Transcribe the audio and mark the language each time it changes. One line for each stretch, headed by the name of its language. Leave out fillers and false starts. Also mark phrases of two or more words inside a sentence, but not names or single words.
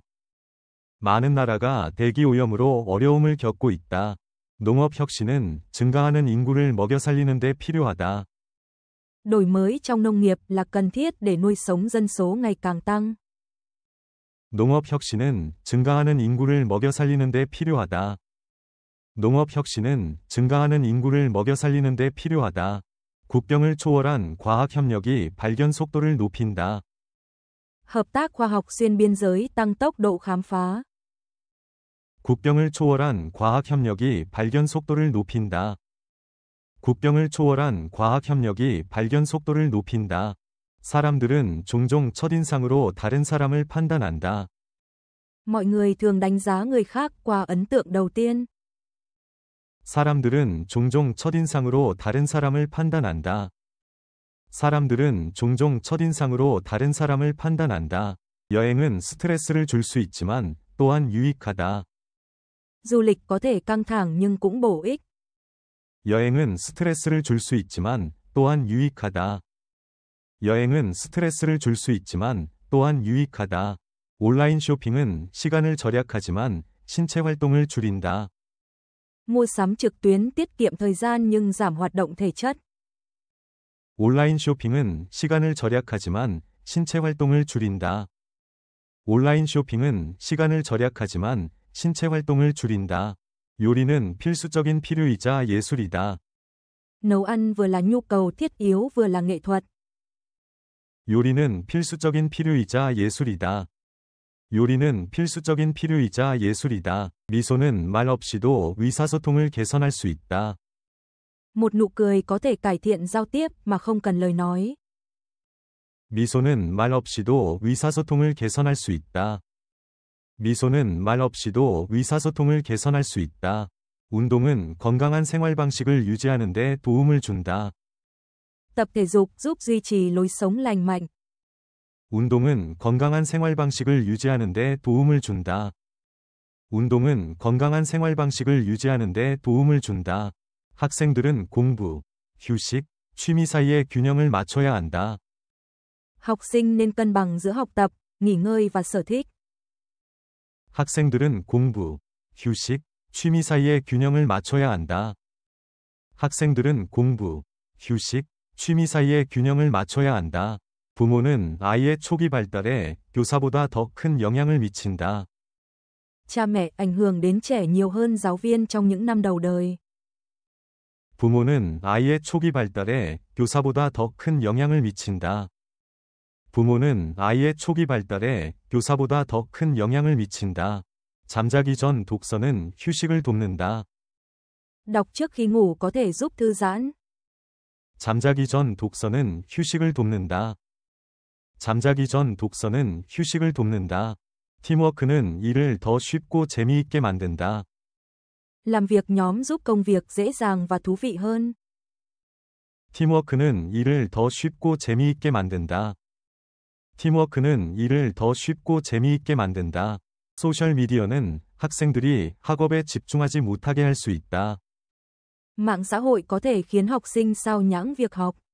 Korean: 많은 나라가 대기 오염으로 어려움을 겪고 있다. 농업 혁신은 증가하는 인구를 먹여 살리는 데 필요하다.
Vietnamese: Đổi mới trong nông nghiệp là cần thiết để nuôi sống dân số ngày càng tăng.
Korean: 농업 혁신은 증가하는 인구를 먹여 살리는 데 필요하다. 농업 혁신은 증가하는 인구를 먹여 살리는 데 필요하다. 국경을 초월한 과학 협력이 발견 속도를 높인다.
Vietnamese: Hợp tác khoa học xuyên biên giới tăng tốc độ khám phá.
Korean: 국경을 초월한 과학 협력이 발견 속도를 높인다. 국경을 초월한 과학 협력이 발견 속도를 높인다. 사람들은 종종 첫인상으로 다른 사람을 판단한다.
Vietnamese: Mọi người thường đánh giá người khác qua ấn tượng đầu tiên.
Korean: 사람들은 종종 첫인상으로 다른 사람을 판단한다. 사람들은 종종 첫인상으로 다른 사람을 판단한다. 여행은 스트레스를 줄 수 있지만 또한 유익하다.
Vietnamese: Du lịch có thể căng thẳng nhưng cũng bổ ích.
Korean: 여행은 스트레스를 줄 수 있지만 또한 유익하다. 여행은 스트레스를 줄 수 있지만 또한 유익하다. 온라인 쇼핑은 시간을 절약하지만 신체 활동을 줄인다.
Vietnamese: Mua sắm trực tuyến tiết kiệm thời gian nhưng giảm hoạt động thể chất.
Korean: 온라인 쇼핑은 시간을 절약하지만 신체 활동을 줄인다. 온라인 쇼핑은 시간을 절약하지만 신체 활동을 줄인다. 요리는 필수적인 필요이자 예술이다.
Vietnamese: Nấu ăn vừa là nhu cầu thiết yếu vừa là nghệ thuật.
Korean: 요리는 필수적인 필요이자 예술이다. 요리는 필수적인 필요이자 예술이다. 미소는 말 없이도 의사소통을 개선할 수 있다.
Vietnamese: Một nụ cười có thể cải thiện giao tiếp mà không cần lời nói.
Korean: 미소는 말 없이도 의사소통을 개선할 수 있다. 미소는 말 없이도 의사소통을 개선할 수 있다. 운동은 건강한 생활 방식을 유지하는 데 도움을 준다.
Vietnamese: Tập thể dục giúp duy trì lối sống lành mạnh.
Korean: 운동은 건강한 생활 방식을 유지하는 데 도움을 준다. 운동은 건강한 생활 방식을 유지하는 데 도움을 준다. 학생들은 공부, 휴식, 취미 사이의 균형을 맞춰야 한다.
Vietnamese: Học sinh nên cân bằng giữa học tập, nghỉ ngơi và sở thích.
Korean: 학생들은 공부, 휴식, 취미 사이의 균형을 맞춰야 한다. 학생들은 공부, 휴식, 취미 사이의 균형을 맞춰야 한다. 부모는 아이의 초기 발달에 교사보다 더 큰 영향을 미친다.
Vietnamese: Cha mẹ ảnh hưởng đến trẻ nhiều hơn giáo viên trong những năm đầu đời.
Korean: 부모는 아이의 초기 발달에 교사보다 더 큰 영향을 미친다. 부모는 아이의 초기 발달에 교사보다 더 큰 영향을 미친다. 잠자기 전 독서는 휴식을 돕는다.
Vietnamese: Đọc trước khi ngủ có thể giúp thư giãn.
Korean: 잠자기 전 독서는 휴식을 돕는다. 잠자기 전 독서는 휴식을 돕는다. 팀워크는 일을 더 쉽고 재미있게 만든다.
Vietnamese: Làm việc nhóm giúp công việc dễ dàng và thú vị hơn.
Korean: 팀워크는 일을 더 쉽고 재미있게 만든다. 팀워크는 일을 더 쉽고 재미있게 만든다. 소셜미디어는 학생들이 학업에 집중하지 못하게 할 수 있다.
Vietnamese: Mạng xã hội có thể khiến học sinh sao nhãng việc học.